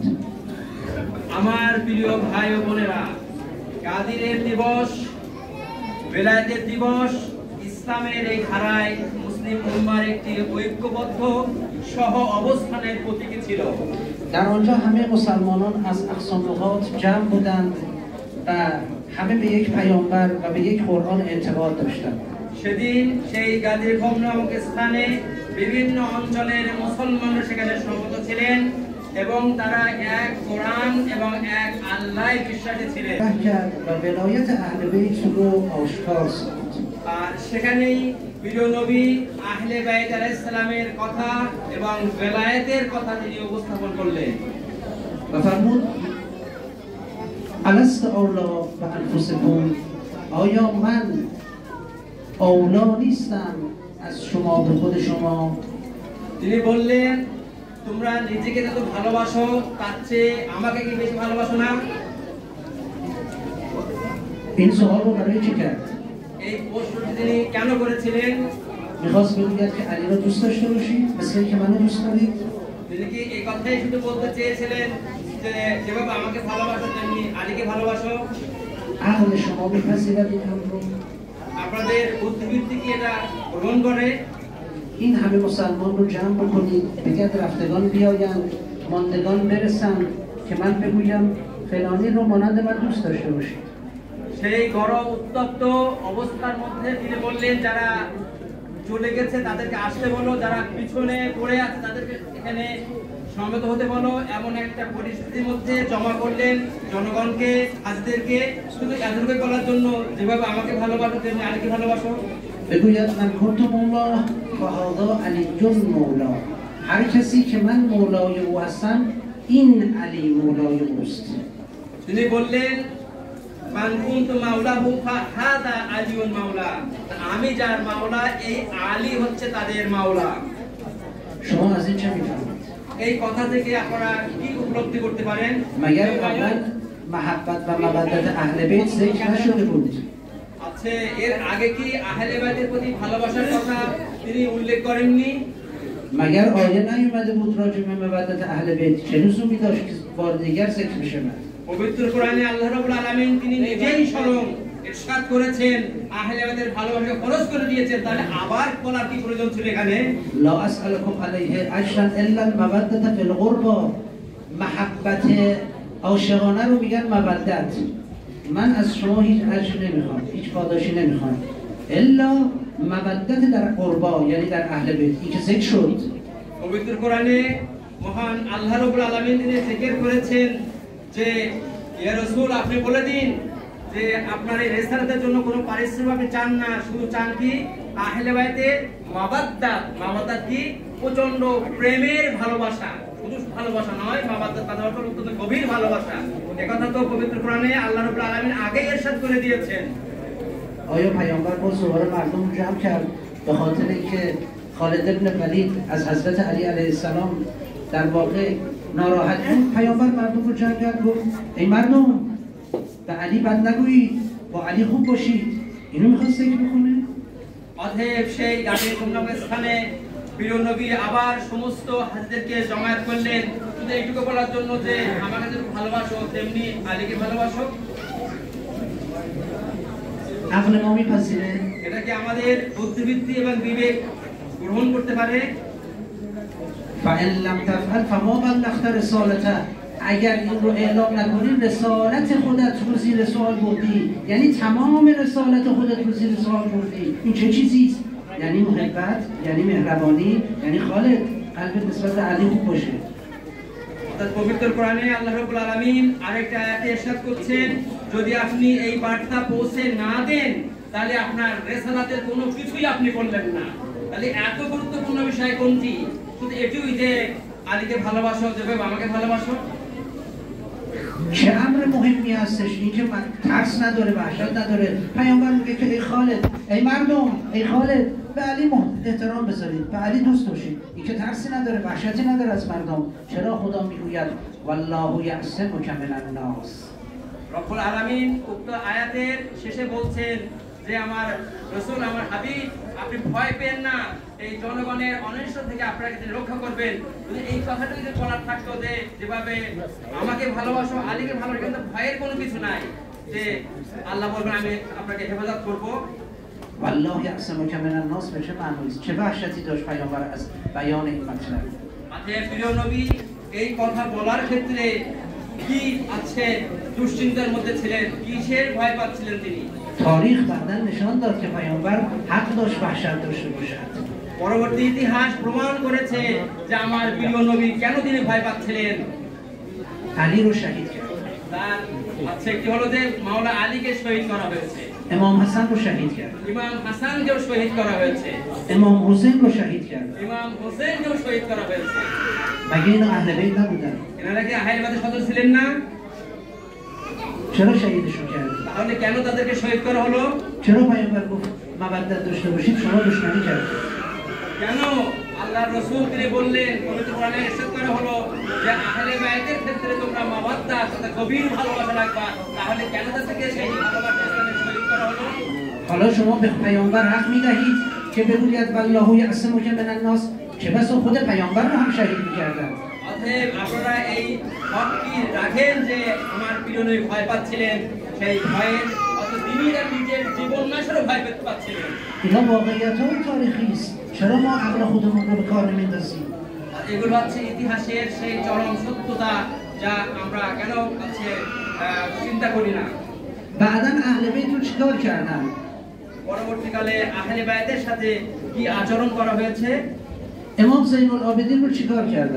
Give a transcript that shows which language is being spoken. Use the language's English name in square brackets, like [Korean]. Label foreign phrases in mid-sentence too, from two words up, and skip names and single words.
[Bangla] আমার প্রিয় ভাই ও বোনেরা, কাদিরের দিবস, বেলায়েতের দিবস ইসলামের এই ধারায় মুসলিম উম্মার একটি ঐক্যবদ্ধ সহ অবস্থানের প্রতীক ছিল। [Persian] در آنجا همه مسلمانان از اقصا نقاط جمع بودند و همه به یک پیامبر و به یک قرآن اعتقاد داشتند. [Bangla] সেদিন সেই গাদির খোম নামক স্থানে বিভিন্ন অঞ্চলের মুসলমানরা সেখানে সমবেত ছিলেন এবং তারা এক কোরআন এবং এক আল্লাহয় বিশ্বাসী ছিলেন। [Persian] و ولایت اهل بیت رو آشکار ساخت. [Bangla] আর সেখানেই প্রিয় নবী আহলে বাইত [Arabic] عليه السلام [Bangla] কথা এবং বেলায়েতের কথা তিনি উপস্থাপন করলেন। [Persian] و فرمود [Arabic] الست اولا بانفسکم، [Persian] آیا من اولا نیستم از شما به خود شما؟ [Bangla] তিনি বললেন, তোমরা নিজেকে যত ভালোবাসো তার চেয়ে আমাকে কি বেশি ভালোবাসো না? [Persian] این سوال رو برای چی کرد؟ [Bangla] এই প্রশ্নটি তিনি কেন করেছিলেন? [Persian] میخواست بگوید که علی را دوست داشته باشید مثل اینکه منو دوست دارید؟ [Bangla] তিনি কি এই কথাই শুধু বলতে চেয়েছিলেন যে যেভাবে আমাকে ভালোবাসো তেমনি আলীকে ভালোবাসো? [Persian] عقل شما میپذیرد این امر رو؟ [Bangla] আপনাদের বুদ্ধিবৃত্তি কি এটা গ্রহণ করে؟ [Persian] این همه مسلمان رو جمع بکنید بگید رفتگان بیایند ماندگان برسند که من بگویم فلانی رو مانند من دوست داشته باشید. [Bangla] সেই গরম উত্তপ্ত অবস্থার মধ্যে তিনি বললেন যারা চলে গেছে তাদেরকে আসতে বলো, যারা পিছনে পড়ে আছে তাদেরকে এখানে সমবেত হতে বলো। এমন একটা পরিস্থিতির মধ্যে জমা করলেন জনগণকে, হাজিদেরকে, শুধু এতটুকু বলার জন্য যেভাবে আমাকে ভালোবাসো তেমনি আলীকে ভালোবাসো। [Persian] بگوید [Arabic] من کنت مولا و هذا علی مولا. [Persian] هر کسی که من مولای او هستم این علی مولای اوست. [Bangla] তিনি বললেন [Arabic] من كنت مولاه فهذا علي مولاه, [Bangla] আমি যার মাওলা এই আলী হচ্ছে তাদের মাওলা। [Persian] شما از این چه میفهمید؟ [Bangla] এই কথা থেকে আপনারা কি উপলব্ধি করতে পারেন? [Persian] مگر قبلا محبت و مودت اهل بیت ذکر نشده بود؟ [Bangla] আছে এর আগে কি আহলে বাইতের প্রতি ভালোবাসার কথা তিনি উল্লেখ করেননি? [Persian] مگر آیه نیومده بود راجع به مودت اهل بیت؟ چه لزومی داشت که بار دیگر ذکر بشه؟ [Bangla] পবিত্র কোরআনে আল্লাহ রাব্বুল আলামিন তিনি নিজেই স্বয়ং ইরশাদ করেছেন আহলে বাইতের ভালোবাসা ফরজ করে দিয়েছেন, তাহলে আবার বলার কি প্রয়োজন ছিল এখানে? [Arabic] لا اسالكم علیه اجرا الا المودت فی القربى. [Persian] محبت عاشقانه رو میگن مودت. من از شما هیچ اجر نمیخوام، هیچ پاداشی نمیخوام الا مودت در قربا، یعنی در اهل بیت. این که ذکر شد [Bangla] পবিত্র কোরআনে মহান আল্লাহ রাব্বুল আলামিন তিনি জিকির করেছেন যে [Arabic] يا رسول [Bangla] আপনি বলে দিন যে আপনার এই রিসালাতের জন্য কোনো পারিশ্রমিক আপনি চান না, শুধু চান কি আহলে বাইতের মাওয়াদ্দাত। মাওয়াদ্দাত কি? প্রচন্ড প্রেমের ভালোবাসা, শুধু ভালোবাসা নয়, মাওয়াদ্দাত ভালোবাসা অত্যন্ত গভীর ভালোবাসা। একথা তো পবিত্র কোরআনে আল্লাহ রাব্বুল আলামিন আগেই ইরশাদ করে দিয়েছেন। [Persian] آیا پیامبر با زوار مردم جمع کرد به خاطر اینکه خالد بن ولید از حضرت علی [Arabic] علیه السلام [Persian] در واقع ناراحت بود؟ پیامبر مردم رو جمع کرد گفت ای مردم به علی بد نگویید، با علی خوب باشید. اینو میخواست ذکر بکنه؟ [Bangla] অতএব সেই গানের গন্তব্য স্থানে প্রিয় নবী আবার সমস্ত হাজিদেরকে জমায়েত করলেন শুধু এইটুকু বলার জন্য যে আমাকে যেমন ভালোবাসো তেমনি আলীকে ভালোবাসো। [Persian] عقل ما میپذیره؟ [Bangla] এটা কি আমাদের বুদ্ধিবৃত্তি এবং বিবেক গ্রহণ করতে পারে? [Arabic] فإن لم تفعل فما بلغت رسالته. [Persian] اگر این رو اعلام نکنی رسالت خودت رو زیر سوال بردی، یعنی تمام رسالت خودت رو زیر سوال بردی. این چه چیزیست؟ یعنی محبت، یعنی مهربانی، یعنی خالد قلبت نسبت به علی خوب باشه. [Bangla] অর্থাৎ পবিত্র কোরআনে আল্লাহ রাব্বুল আলামিন আরেকটা আয়াতে ইরশাদ করছেন যদি আপনি এই বার্তা পৌঁছে না দেন তাহলে আপনার রিসালাতের কোনো কিছুই আপনি করলেন না। তাহলে এত গুরুত্বপূর্ণ বিষয় কোনটি? শুধু এটুকুই যে আলীকে ভালোবাসো যেভাবে আমাকে ভালোবাসো। [Persian] چه امر مهمی هستش این که ترس نداره، وحشت نداره. پیامبر میگه که ای خالد، ای مردم، ای خالد به علی احترام بذارید، به علی دوست باشید. این که ترسی نداره، وحشتی نداره از مردم. چرا خدا میگوید [Arabic] والله یعصمک من الناس؟ [Bangla] রব্বুল আলামিন উক্ত আয়াতের শেষে বলছেন যে আমার রাসূল, আমার হাবিব, আপনি ভয় পেন না, এই জনগণের অনিষ্ট থেকে আপনাকে তিনি রক্ষা করবেন। যদি এই কথাটা যদি বলার থাকতো যে যেভাবে আমাকে ভালোবাসো আলীকে ভালোবাসো, কিন্তু ভয়ের কোনো কিছু নাই যে আল্লাহ বলবেন আমি আপনাকে হেফাজত করব। [Arabic] والله یعصمک من الناس [Persian] به چه معنی است؟ چه وحشتی داشت پیامبر از بیان این مطلب؟ [Bangla] আজকে প্রিয় নবী এই কথা বলার ক্ষেত্রে কি আছে দুশ্চিন্তার মধ্যে ছিলেন, কিসের ভয় পাচ্ছিলেন তিনি? [Persian] تاریخ بعداً نشان داد که پیامبر حق داشت وحشت داشته باشد. [Bangla] পরবর্তী ইতিহাস প্রমাণ করেছে যে আমার প্রিয় নবী কেন তিনি ভয় পাচ্ছিলেন। [Persian] علی رو شهید کرد. [Bangla] তার আচ্ছা কি হলো যে মাওলা আলীকে শহীদ করা হয়েছে, [Persian] امام حسن رو شهید کرد. [Bangla] ইমাম হাসানকেও শহীদ করা হয়েছে, [Persian] امام حسین رو شهید کرد. [Bangla] ইমাম হোসেনকেও শহীদ করা হয়েছে। [Persian] مگه اینا اهل بیت نبودن؟ [Bangla] এনারা কি আহলে বাইতের সদস্য ছিলেন না? [Persian] چرا شهیدشون کرد؟ [Bangla] তাহলে কেন তাদেরকে শহীদ করা হলো? [Persian] چرا پیامبر گفت مودت داشته باشید شما دشمنی کرد؟ [Bangla] কেন আল্লাহর রাসূল তিনি বললেন, পবিত্র কোরআনে ইরশাদ করা হলো যে আহলে বাইতের ক্ষেত্রে তোমরা মাওয়াদ্দা অর্থাৎ গভীর ভালোবাসা রাখবা। তাহলে কেন তাদেরকে সেই ভালোবাসা শরীক করা হলো? [Persian] حالا شما به پیامبر حق میدهید که بگوید [Arabic] والله یعصمک من الناس، [Persian] چه بسا خود پیامبر رو هم شهید میکردن. [Bangla] অতএব আপনারা এই হক কি রাখেন যে আমার প্রিয় নবী ভয় পাচ্ছিলেন, সেই ভয়ে অর্থাৎ তিনি তার নিজের জীবন নাশেরও ভয় পেতে পাচ্ছিলেন। [Persian] اینا واقعیت‌های تاریخی است، چرا ما عقل خودمون رو به کار نمیندازیم؟ [Bangla] এগুলো হচ্ছে ইতিহাসের সেই চরম সত্যতা, যা আমরা কেন হচ্ছে চিন্তা করি না। [Persian] بعداً اهل بیت رو چیکار کردن؟ [Bangla] পরবর্তীকালে আহলে বাইতের সাথে কি আচরণ করা হয়েছে? [Persian] امام زین العابدین رو چیکار کردن؟